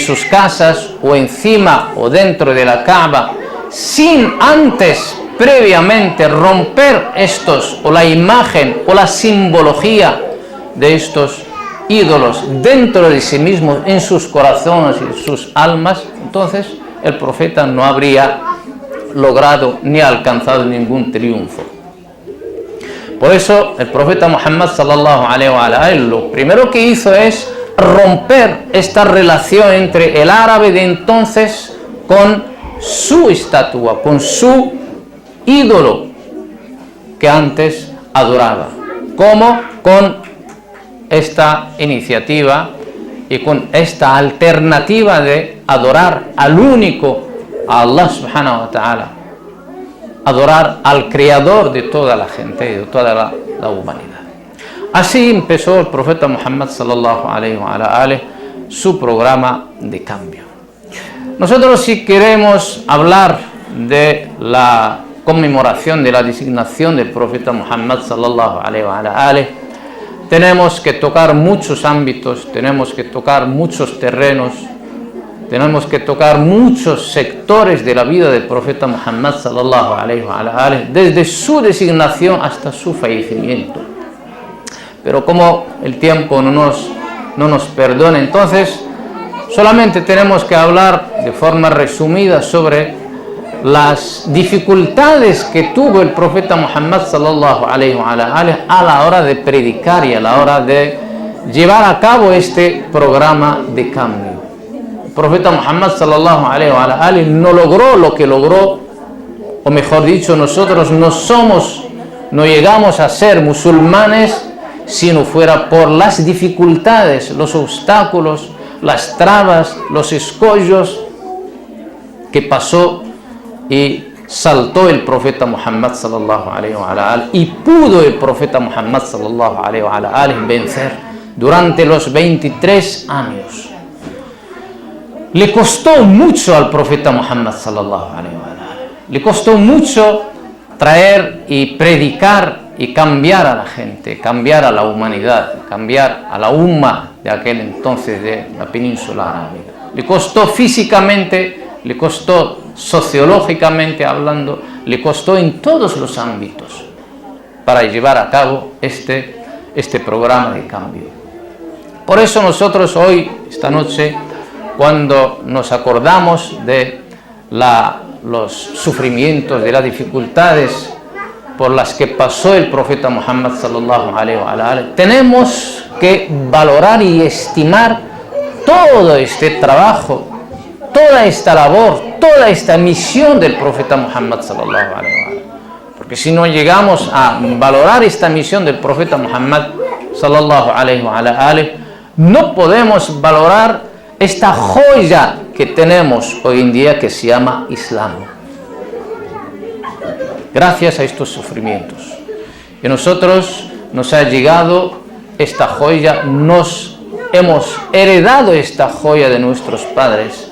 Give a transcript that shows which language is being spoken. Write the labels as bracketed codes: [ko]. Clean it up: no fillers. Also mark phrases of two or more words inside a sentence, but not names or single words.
[es] sus casas o encima o dentro de la Kaaba, sin antes previamente romper estos, o la imagen o la simbología de estos ídolos dentro de sí mismos, en sus corazones y en sus almas, entonces el profeta no habría logrado ni alcanzado ningún triunfo. Por eso el profeta Muhammad [ar] صلى الله عليه وآله [es] lo primero que hizo es romper esta relación entre el árabe de entonces con su estatua, con su ídolo que antes adoraba. ¿Cómo? Con esta iniciativa y con esta alternativa de adorar al único, [ar] a الله سبحانه وتعالى, [es] adorar al creador de toda la gente y de toda la humanidad. Así empezó el profeta Muhammad [ar] صلى الله عليه وآله [es] su programa de cambio. Nosotros, si queremos hablar de la conmemoración de la designación del profeta Muhammad [ar] صلى الله عليه وآله, [es] tenemos que tocar muchos ámbitos, tenemos que tocar muchos terrenos, tenemos que tocar muchos sectores de la vida del profeta Muhammad [ar] صلى الله عليه وآله, [es] desde su designación hasta su fallecimiento. Pero como el tiempo no nos perdona, entonces solamente tenemos que hablar de forma resumida sobre las dificultades que tuvo el profeta Muhammad [ar] صلى الله عليه وآله [es] a la hora de predicar y a la hora de llevar a cabo este programa de cambio. El profeta Muhammad [ar] صلى الله عليه وآله [es] no logró lo que logró, o mejor dicho, nosotros no llegamos a ser musulmanes si no fuera por las dificultades, los obstáculos, las trabas, los escollos que pasó y saltó el profeta Muhammad [ar] صلى الله عليه وآله, [es] y pudo el profeta Muhammad [ar] صلى الله عليه وآله [es] vencer durante los 23 años. Le costó mucho al profeta Muhammad [ar] صلى الله عليه وآله, [es] le costó mucho traer y predicar y cambiar a la gente, cambiar a la humanidad, cambiar a la umma de aquel entonces de la península arábiga. Le costó físicamente, le costó sociológicamente hablando, le costó en todos los ámbitos para llevar a cabo este programa de cambio. Por eso nosotros hoy, esta noche, cuando nos acordamos de los sufrimientos, de las dificultades por las que pasó el profeta Muhammad [ar] صلى الله عليه وآله, [es] tenemos que valorar y estimar todo este trabajo, toda esta labor, toda esta misión del profeta Muhammad [ar] صلى الله عليه وآله. [es] Porque si no llegamos a valorar esta misión del profeta Muhammad [ar] صلى الله عليه وآله, [es] no podemos valorar esta joya que tenemos hoy en día que se llama Islam. Gracias a estos sufrimientos. Y nosotros nos ha llegado esta joya, nos hemos heredado esta joya de nuestros padres.